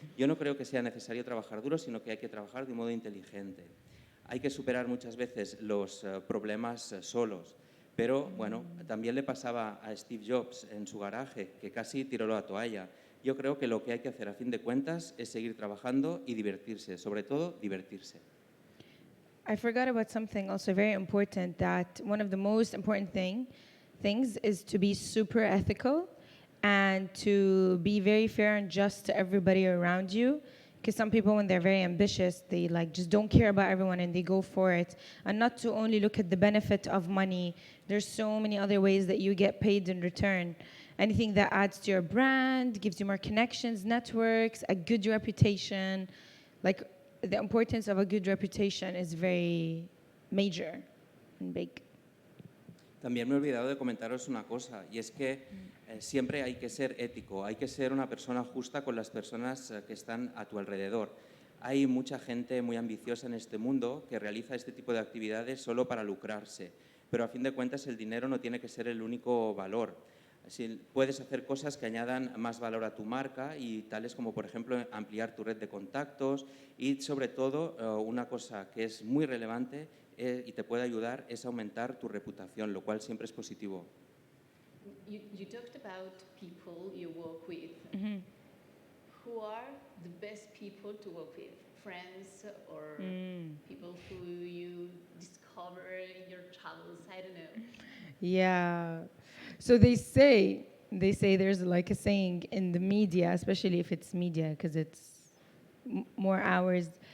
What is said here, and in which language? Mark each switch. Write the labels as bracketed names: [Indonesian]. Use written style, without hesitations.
[Spanish] Yo no creo que sea necesario trabajar duro, sino que hay que trabajar de un modo inteligente. Hay que superar muchas veces los problemas solos. Pero, bueno, también le pasaba a Steve Jobs en su garaje, que casi tiró la toalla. Yo creo que lo que hay que hacer a fin de cuentas es seguir trabajando y divertirse, sobre todo divertirse. [English] I forgot about something also very important, that one of the most important things is to be super ethical and to be very fair and just to everybody around you. Because some people, when they're very ambitious, they like just don't care about everyone and they go for it. And not to only look at the benefit of money. There's so many other ways that you get paid in return. Anything that adds to your brand, gives you more connections, networks, a good reputation. Like, the importance of a good reputation is very major and big. [Spanish] También me he olvidado de comentaros una cosa, y es que siempre hay que ser ético, hay que ser una persona justa con las personas que están a tu alrededor. Hay mucha gente muy ambiciosa en este mundo que realiza este tipo de actividades solo para lucrarse, pero a fin de cuentas el dinero no tiene que ser el único valor. Puedes hacer cosas que añadan más valor a tu marca, y tales como, por ejemplo, ampliar tu red de contactos, y sobre todo una cosa que es muy relevante y te puede ayudar es aumentar tu reputación, lo cual siempre es positivo. [English] You talked about people you work with. Who are the best people to work with? Friends or people who you discover in your travels? I don't know. Yeah. So they say there's like a saying in the media, especially if it's media, because it's more hours.